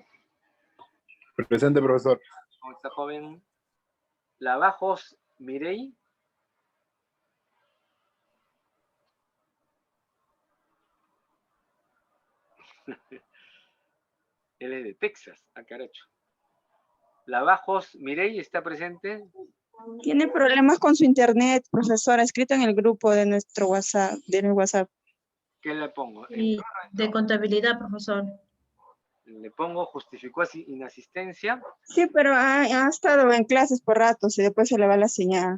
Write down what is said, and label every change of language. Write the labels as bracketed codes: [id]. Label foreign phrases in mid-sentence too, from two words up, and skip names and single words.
[es] Presente, profesor. ¿Cómo está, joven? Lavajos Mirey. Él es de Texas, a caracho. Lavajos Mirey, ¿está presente? Tiene problemas con su internet, profesor. Ha escrito en el grupo de nuestro WhatsApp, ¿Qué le pongo? Y de contabilidad, profesor. Le pongo justificó así inasistencia. Sí, pero ha estado en clases por ratos y después se le va la señal.